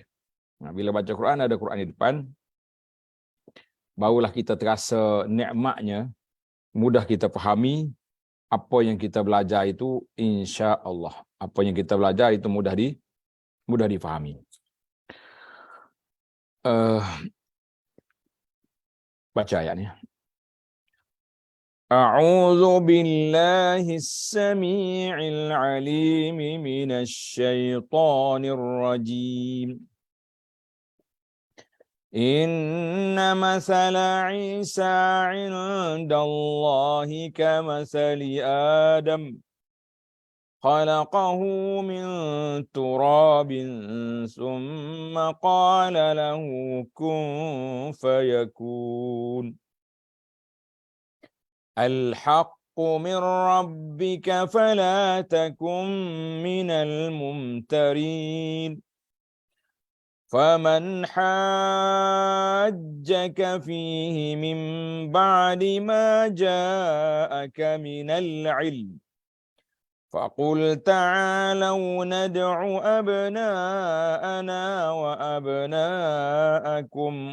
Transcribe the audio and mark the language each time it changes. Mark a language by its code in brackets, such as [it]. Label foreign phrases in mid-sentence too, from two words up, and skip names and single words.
[ms] Bila baca Quran ada Quran di depan, barulah kita terasa nikmatnya, mudah kita fahami apa yang kita belajar itu, [ar] إن شاء الله. [ms] Apa yang kita belajar itu mudah difahami. Baca ayatnya. [ar] أعوذ بالله السميع العليم من الشيطان الرجيم. إن مثل عيسى عند الله كمثل آدم. خلقه من تراب ثم قال له كن فيكون. الحق من ربك فلا تكن من الممترين. فمن حاجك فيه من بعد ما جاءك من العلم فقل تعالوا ندع أبناءنا وأبناءكم